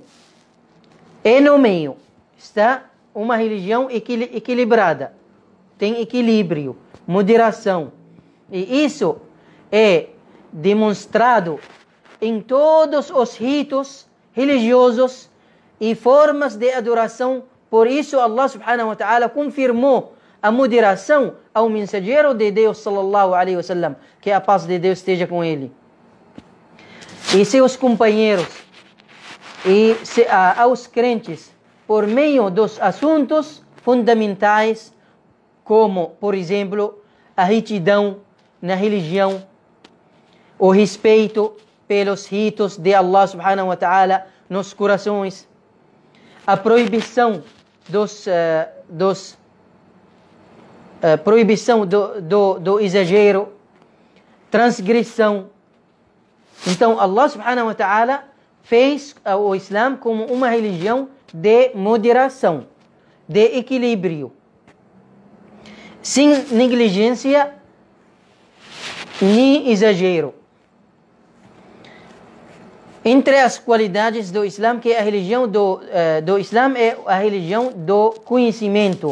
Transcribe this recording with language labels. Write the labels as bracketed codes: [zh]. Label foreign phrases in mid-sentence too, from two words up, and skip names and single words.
[pt] E no meio está uma religião equilibrada, tem equilíbrio, moderação. E isso é demonstrado em todos os ritos religiosos e formas de adoração. Por isso [ar] الله سبحانه وتعالى [pt] confirmou a moderação ao mensageiro de Deus sallallahu [ar] عليه وسلم, [pt] que a paz de Deus esteja com ele, e seus companheiros, e aos crentes, por meio dos assuntos fundamentais, como, por exemplo, a retidão na religião, o respeito pelos ritos de [ar] الله سبحانه وتعالى [pt] nos corações, a proibição do exagero, transgressão. Então [ar] الله سبحانه وتعالى [pt] fez o Islã como uma religião de moderação, de equilíbrio, sem negligência nem exagero. Entre as qualidades do Islã, que a religião do Islã é a religião do conhecimento.